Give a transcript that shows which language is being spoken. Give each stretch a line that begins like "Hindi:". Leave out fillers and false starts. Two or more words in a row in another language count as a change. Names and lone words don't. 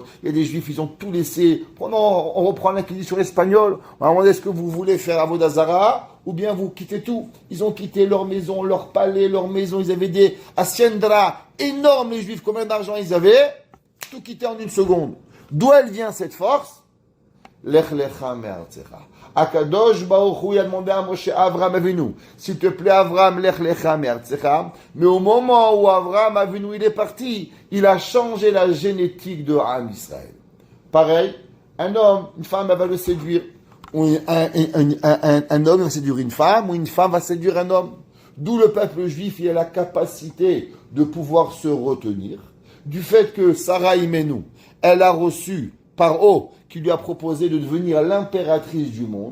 French: Il y a des juifs, ils ont tout laissé. On reprend l'inquisition espagnole. On a demandé, est-ce que vous voulez faire
Hebrew: עבודה זרה
French: ou bien vous quittez tout? Ils ont quitté leur maison, leur palais, leur maison. Ils avaient des haciendas énormes, les juifs. Combien d'argent ils avaient? Tout quitté en une seconde. D'où elle vient cette force?
Hebrew: לך לך מארצך. הקדוש ברוך הוא
French: a demandé à Moshe, Avraham Avinu, s'il te plaît Avraham,
Hebrew: לך לך מארצך.
French: Mais au moment où Avraham Avinu il est parti, il a changé la génétique de
Hebrew: עם ישראל.
French: Pareil, un homme, une femme elle va le séduire, ou un homme va séduire une femme, ou une femme va séduire un homme. D'où le peuple juif il a la capacité de pouvoir se retenir, du fait que Sarah Imenu, elle a reçu Paro, qui lui a proposé de devenir l'impératrice du monde.